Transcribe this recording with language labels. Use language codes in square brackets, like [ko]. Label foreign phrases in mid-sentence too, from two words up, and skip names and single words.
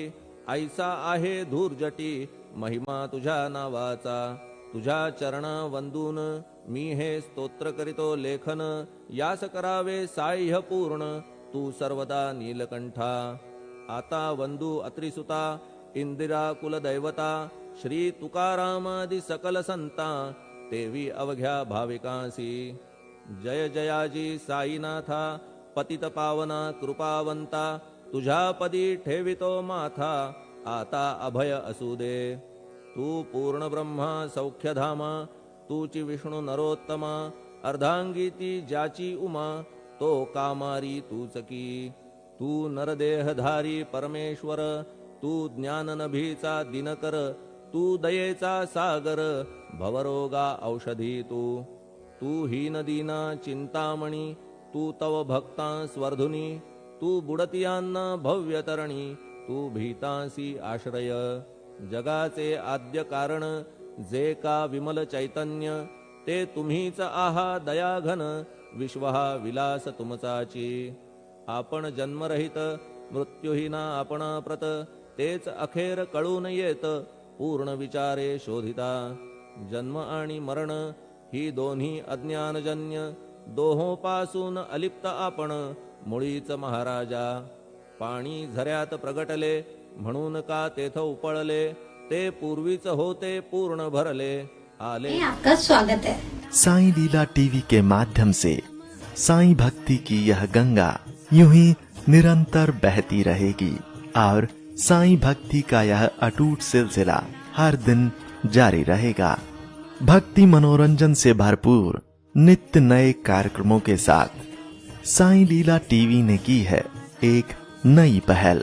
[mr] ऐसा आहे धूर्जटी महिमा तुझ्या नावाचा। तुझ्या चरण वंदून मी हे स्तोत्र करीतो लेखन। यास करावे साह्य पूर्ण तू सर्वदा नीलकंठा। आता वंदू अत्रिसुता इंदिरा कुलदैवता। श्री तुकारामादि सकल संता तेवी अवघ्या भाविकांसी। जय जयाजी साईनाथा पतित पावना कृपावंता। तुझ्या पदी ठेवितो माथा आता अभय असू दे. तू पूर्ण ब्रह्म सौख्यधाम तूची विष्णू नरोत्तम अर्धांगी ती ज्याची उमा तो कामारी तूच की. तू नरदेहधारी परमेश्वर तू ज्ञान नभीचा दिनकर तू दयेचा सागर भवरोगा औषधी तू हीन दीन चिंतामणी तू तव भक्ता स्वर्धुनी तू बुडतियांना भव्यतरणी तू भीतांसी आश्रय. जगाचे आद्य कारण जे का विमल चैतन्य ते तुम्हीच आहा दयाघन विश्वहा विलास तुमचाची. आपण जन्मरहित मृत्यूहीना आपण प्रत तेच अखेर कळून येत पूर्ण विचारे शोधिता. जन्म आणि मरण ही दोन्ही अज्ञानजन्य दोहोपासून अलिप्त आपण मुळीच महाराजा. पाणी झऱ्यात प्रगटले म्हणून का तेथ उपळले ते पूर्वीच होते पूर्ण भरले आले. [hi] आपका स्वागत है. साईं लीला टीवी के माध्यम से साईं भक्ति की यह गंगा यूं ही निरंतर बहती रहेगी और साईं भक्ति का यह अटूट सिलसिला हर दिन जारी रहेगा. भक्ति मनोरंजन से भरपूर नित्य नए कार्यक्रमों के साथ साईं लीला टीवी ने की है एक नई पहल.